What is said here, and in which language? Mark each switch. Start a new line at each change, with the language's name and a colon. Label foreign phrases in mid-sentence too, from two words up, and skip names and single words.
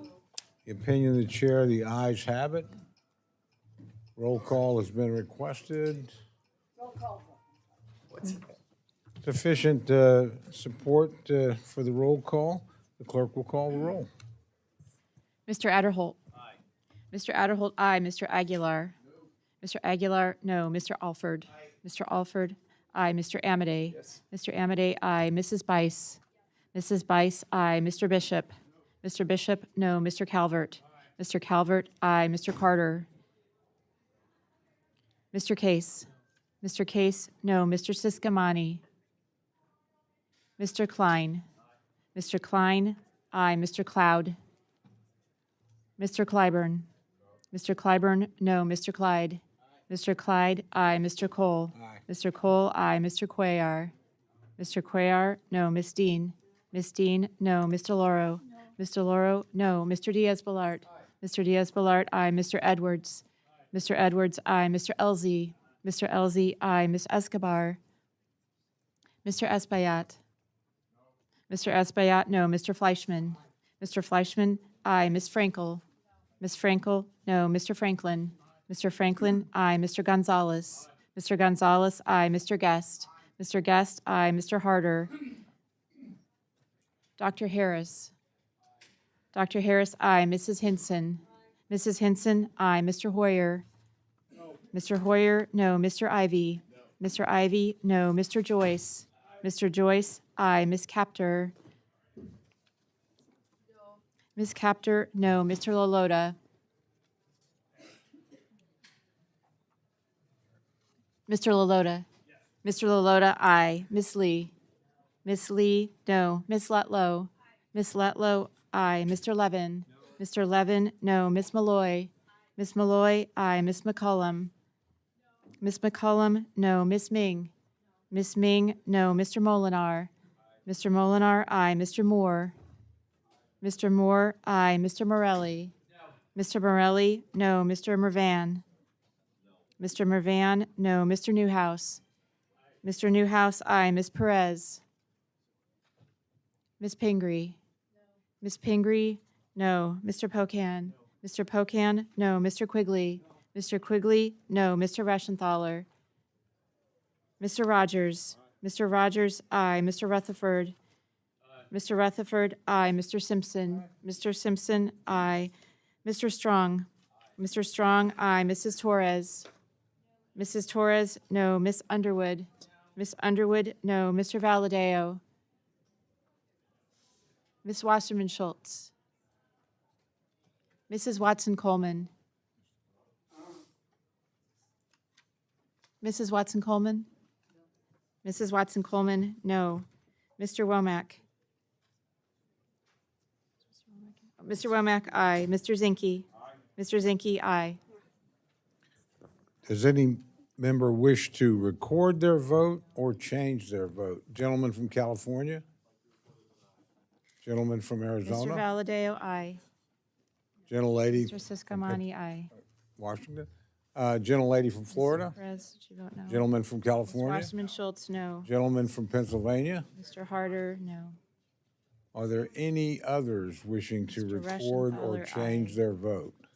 English: The opinion of the chair, the ayes have it. Roll call has been requested. Roll call. Sufficient support for the roll call. The clerk will call the roll. Mr. Adderholt. Aye. Mr. Adderholt, aye. Mr. Aguilar. No. Mr. Aguilar, no. Mr. Alford. Aye. Mr. Alford, aye. Mr. Amade. Yes. Mr. Amade, aye. Mrs. Bice. Mrs. Bice, aye. Mr. Bishop. No. Mr. Bishop, no. Mr. Calvert. Aye. Mr. Calvert, aye. Mr. Carter. Mr. Case. No. Mr. Case, no. Mr. Siscamani. Mr. Klein. Aye. Mr. Klein, aye. Mr. Cloud. Mr. Clyburn. No. Mr. Clyburn, no. Mr. Clyde. Aye. Mr. Clyde, aye. Mr. Cole. Aye. Mr. Cole, aye. Mr. Cuellar. Mr. Cuellar, no. Ms. Dean. Ms. Dean, no. Mr. DeLauro. No. Mr. DeLauro, no. Mr. Diaz-Balart. Aye. Mr. Diaz-Balart, aye. Mr. Edwards. Aye. Mr. Edwards, aye. Mr. Elzey. Mr. Elzey, aye. Ms. Escobar. Mr. Espaillat. No. Mr. Espaillat, no. Mr. Fleischman. Mr. Fleischman, aye. Ms. Frankel. Ms. Frankel, no. Mr. Franklin. Mr. Franklin, aye. Mr. Gonzalez. Mr. Gonzalez, aye. Mr. Guest. Mr. Guest, aye. Mr. Harder. Dr. Harris. Dr. Harris, aye. Mrs. Hinson. Mrs. Hinson, aye. Mr. Hoyer. No. Mr. Hoyer, no. Mr. Ivy. No. Mr. Ivy, no. Mr. Joyce. Aye. Mr. Joyce, aye. Ms. Capter. Ms. Capter, no. Mr. Lalota. Mr. Lalota. Yes. Mr. Lalota, aye. Ms. Lee. Ms. Lee, no. Ms. Letlow. Ms. Letlow, aye. Mr. Levin. No. Mr. Levin, no. Ms. Malloy. Ms. Malloy, aye. Ms. McCollum. Ms. McCollum, no. Ms. Ming. Ms. Ming, no. Mr. Molinar. Mr. Molinar, aye. Mr. Moore. Mr. Moore, aye. Mr. Morelli. No. Mr. Morelli, no. Mr. Mervan. No. Mr. Mervan, no. Mr. Newhouse. Aye. Mr. Newhouse, aye. Ms. Perez. Ms. Pingree. No. Ms. Pingree, No. Mr. Pocan? Mr. Pocan? No. Mr. Quigley? Mr. Quigley? No. Mr. Reschenthaler? Mr. Rogers? Mr. Rogers, aye. Mr. Rutherford? Mr. Rutherford, aye. Mr. Simpson? Mr. Simpson, aye. Mr. Strong? Mr. Strong, aye. Mrs. Torres? Mrs. Torres, no. Miss Underwood? Miss Underwood, no. Mr. Valadao? Miss Wasserman Schultz? Mrs. Watson Coleman? Mrs. Watson Coleman? Mrs. Watson Coleman, no. Mr. Womack? Mr. Womack, aye. Mr. Zinke? Mr. Zinke, aye. Does any member wish to record their vote or change their vote? Gentleman from California? Gentleman from Mr. Arizona? Valadao, aye. Gentlelady Mr. Siscomani, aye. Washington? Gentlelady from Florida? Perez, did you vote no? Gentleman from Mr. California? Wasserman Schultz, no. Gentleman from Pennsylvania? Mr. Harder, no. Are there any others wishing to Mr. record or Reschenthaler, change aye. their vote?